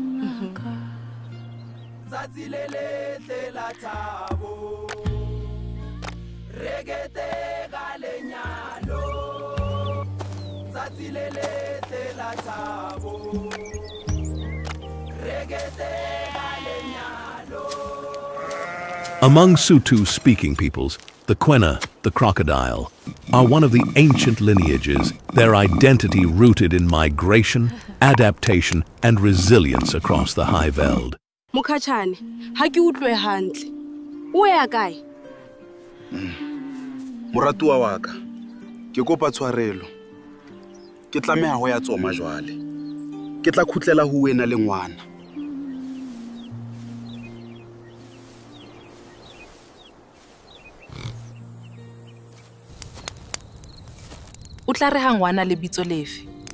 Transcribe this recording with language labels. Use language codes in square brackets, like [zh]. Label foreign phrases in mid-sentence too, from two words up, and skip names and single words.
[st] Tsatsi le letle la thabo. Regete ka lenyalo. Tsatsi le letle la thabo. Regete ka lenyalo. [en] Among Sotho-speaking peoples, the Kwena, the crocodile, are one of the ancient lineages, their identity rooted in migration, adaptation, and resilience across the High Veld. [st] Mokachane, ha ke utlwe hantle. O ya kae? Moratuwa wa ka, ke kopa tshwarelo. Ke tlameha ho ya tsoma jwale. Ke tla khutlela ho wena le ngwana. O tla re ha ngwana le bitso lefe?